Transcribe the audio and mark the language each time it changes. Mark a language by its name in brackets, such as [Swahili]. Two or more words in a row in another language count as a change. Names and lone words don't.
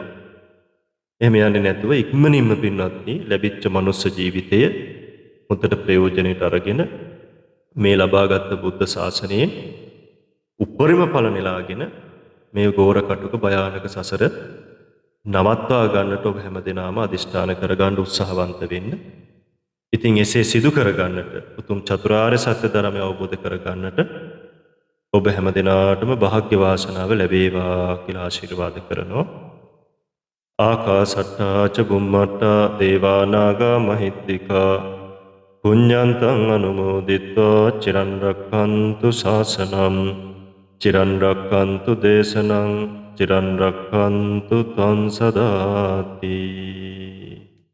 [Sinhala] එහෙම යන්නේ නැතුව ඉක්මනින්ම පින්වත්නි ලැබිච්ච මනුස්ස ජීවිතය මුදට ප්‍රයෝජනෙට අරගෙන මේ ලබාගත් බුද්ධ ශාසනයේ උපරිම ඵල නෙලාගෙන මේ ගෝර කටුක භයානක සසර නවත්වා ගන්නට ඔබ හැමදෙනාම අදිෂ්ඨාන කරගන්න උත්සාහවන්ත වෙන්න. ඉතින් එසේ සිදු කරගන්නට උතුම් චතුරාර්ය සත්‍ය ධර්මය අවබෝධ කරගන්නට ඔබ හැමදෙනාටම භාග්‍ය වාසනාව ලැබේවා කියලා ආශිර්වාද කරනවා. [Pali] ආකාසට්ටා ච බුම්මට්ටා දේවා නාග මහිත්‍තිකා පුඤ්ඤන්තං අනුමෝදිත්වා චිරන් රක්ඛන්තු ශාසනං චිරන් රක්ඛන්තු දේශනං චිරන් රක්ඛන්තු ත්වං සදාති.